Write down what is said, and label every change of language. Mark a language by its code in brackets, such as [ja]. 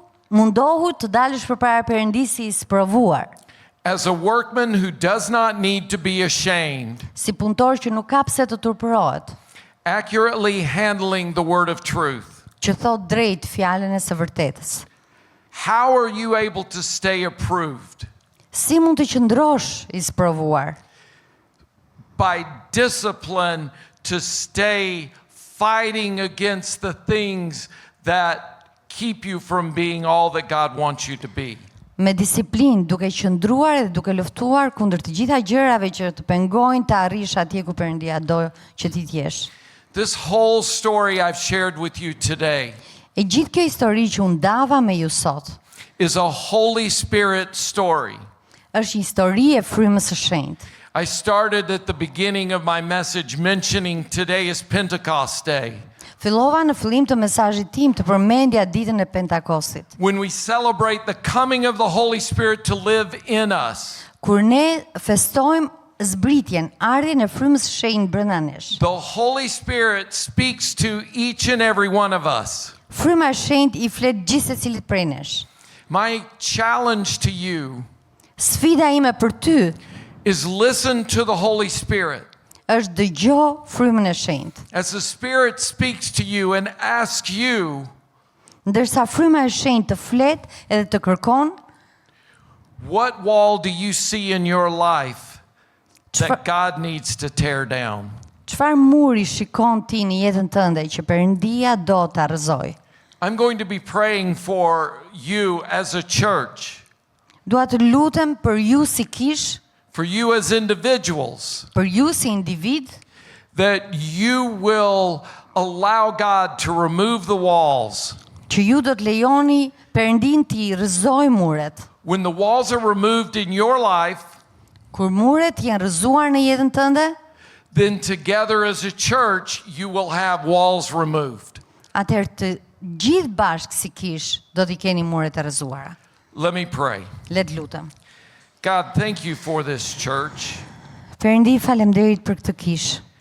[sq] mundohu të dalësh përpara Perëndisë I sprovuar, [en] as a workman who does not need to be ashamed, [sq] si punëtor që nuk ka pse të turpërohet, [en] accurately handling the word of truth. [sq] që thot drejt fjalën e së vërtetës. [en] How are you able to stay approved? [sq] Si mund të qëndrosh I sprovuar? [en] By discipline to stay fighting against the things that keep you from being all that God wants you to be. [sq] Me disiplinë, duke qëndruar dhe duke luftuar kundër të gjitha gjërave që të pengojnë të arrish atje ku Perëndia do që ti të jesh. [en] This whole story I've shared with you today [sq] E gjithë kjo histori që unë dava me ju sot, [en] is a Holy Spirit story. [sq] është histori e frymës së shenjtë. [en] I started at the beginning of my message mentioning today is Pentecost Day. [sq] Fillova në fillim të mesazhit tim të përmendja ditën e Pentakostit, [en] When we celebrate the coming of the Holy Spirit to live in us. [sq] kur ne festojmë zbritjen, ardhjen e frymës së shenjtë brenda nesh. [en] The Holy Spirit speaks to each and every one of us. [sq] Fryma e shenjtë I flet gjithë secilit prej nesh. [en] My challenge to you [sq] Sfida ime për ty [en] is listen to the Holy Spirit. [sq] është dëgjo frymën e shenjtë. [en] As the Spirit speaks to you and asks you, [sq] Ndërsa fryma e shenjtë të flet edhe të kërkon, [en] what wall do you see in your life [sq] Çfa- [en] that God needs to tear down? [sq] çfarë muri shikon ti në jetën tënde që Perëndia do ta rrëzoj? [en] I'm going to be praying for you as a church, [sq] Dua të lutem për ju si kish, [en] for you as individuals, [sq] për ju si individ, [en] that you will allow God to remove the walls. [sq] që ju do të lejoni Perëndin t'i rrëzoj muret. [en] When the walls are removed in your life, [sq] Kur muret janë rrëzuar në jetën tënde, [en] then together as a church, you will have walls removed. [sq] atëherë të gjithë bashkë si kish do t'i keni muret e rrëzuara. [en] Let me pray. [sq] Le të lutem. [en] God, thank you for this church [sq] Perëndi, faleminderit për këtë kish,